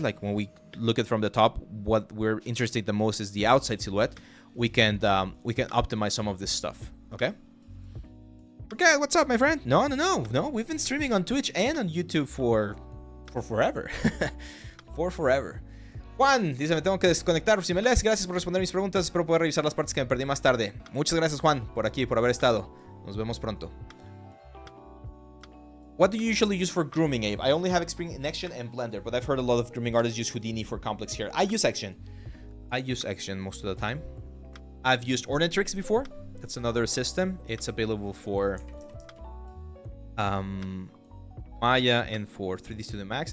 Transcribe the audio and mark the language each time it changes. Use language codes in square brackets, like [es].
[en] Like when we look at from the top, what we're interested the most is the outside silhouette. We can optimize some of this stuff. Okay. Okay, what's up, my friend? No. We've been streaming on Twitch and on YouTube for forever. For forever. [es] Juan dice, me tengo que desconectar si me lees. Gracias por responder mis preguntas. Espero poder revisar las partes que me perdí más tarde. Muchas gracias, Juan, por aquí, por haber estado. Nos vemos pronto. [en] What do you usually use for grooming, Abe? I only have experience in Action and Blender, but I've heard a lot of grooming artists use Houdini for complex hair. I use Action. Most of the time. I've used Ornatrix before. That's another system. It's available for Maya and for 3D Studio Max.